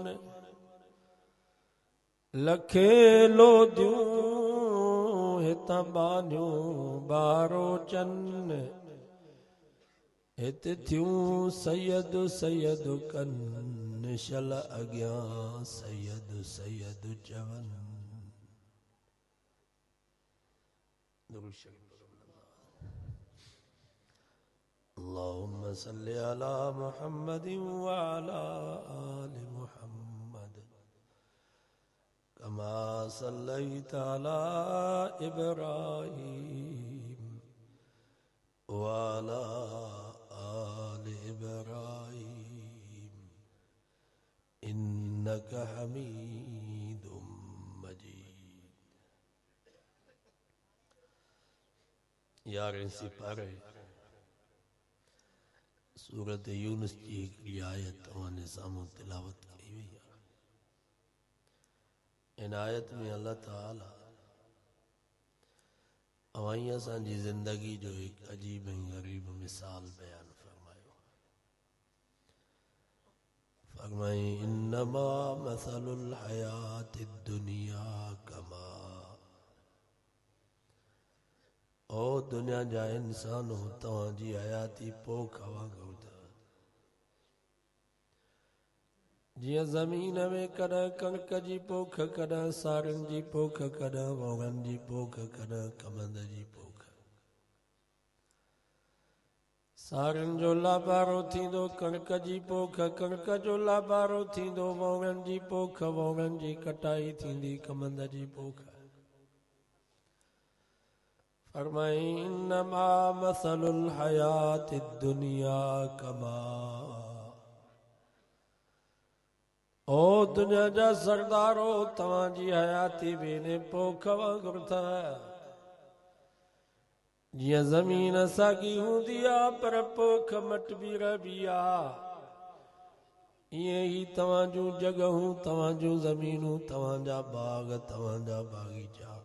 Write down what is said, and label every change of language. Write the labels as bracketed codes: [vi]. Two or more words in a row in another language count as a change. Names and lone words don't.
[sd] लखे लोदियूं हितां बानियूं बारो चन हित थियूं सैयद सैयद कन शल अॻियां सैयद सैयद चवन [ar] اللهم صل على محمد و على آل محمد كما صليت على إبراهيم و على آل إبراهيم إنك حميد مجيد. [sd] यार सिपारे सूरत यूनुस की हिकिड़ी आयत तव्हांजे साम्हूं तिलावत कई वई आहे। इन आयत में अल्लाह ताला अवाई असांजी ज़िंदगी जो एक अजीब ऐं गरीब मिसाल बयान फरमायो। फरमाई [ar] إنما مثل الحياة الدنيا كما [sd] ओ दुनिया जा इंसानो तव्हांजी हयाती पोख वांगुरु जियां ज़मीन में कॾहिं कणक जी पोख कॾहिं सारनि जी पोख कॾहिं वोगन जी पोख कॾहिं कमंद जी पोख सारनि जो लाबारो थींदो कणक जी पोख कणक जो लाबारो थींदो वोगन जी पोख वोगन जी कटाई थींदी कमंद जी पोख। फरमाई [ar] إنما مثل الحياة الدنيا كما [sd] ओ दुनिया जा सरदारो तव्हांजी हयाती भी ने पोख वांगुरु अथव। जियां ज़मीन साॻी हूंदी आहे पर पोख मटबी रहबी आहे ईअं ई तव्हांजूं जॻहूं तव्हांजूं ज़मीनूं तव्हांजा बाग तव्हांजा बाग़ीचा